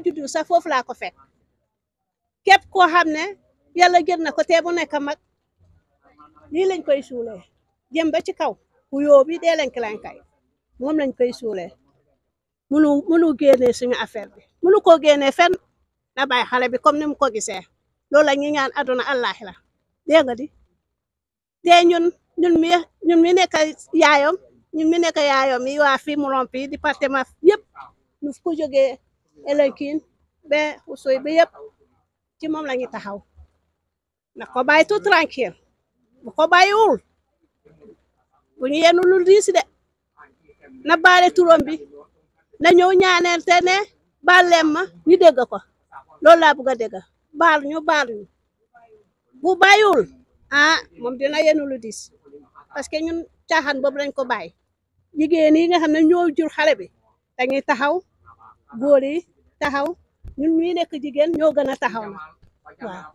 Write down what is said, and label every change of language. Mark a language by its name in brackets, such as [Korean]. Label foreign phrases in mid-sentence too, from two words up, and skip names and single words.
[Wolof] juddu sa fofu la ko fek kep ko xamné yalla gën na ko té bu nek mag li lañ koy soulé jëm ba ci kaw ku yo bi dé lañ klankay mom lañ koy soulé mënu génné suñu affaire bi mënu ko génné fenn na bay xale bi comme nim ko gisee loolu la ñi ñaan aduna allah la dégg nga di dé ñun mi nekk yaayom yi waa fi mu rompi département yépp ñu ko jógee Elenkin be usoy be yépp ci moom lañu taxaw na ko bàyyi [French] tout tranquille [Wolof] bu ko bàyyiwul bu ñu yenu lu diis de na baale turom bi na ñëw ñaaneel te ne baalem ma ñu dégg ko loolu laa bëgg a dégg baal ñu bu bàyyiwul moom dina yenu lu diis [French] parce que [Wolof] ñun caaxaan boobu lañ ko bàyyi jigéen yi nga xam ne ñoo jur xale bi dañuy taxaw góor yi taxaw ñun ñuy nekk jigéen ñoo gën a taxaw na waaw.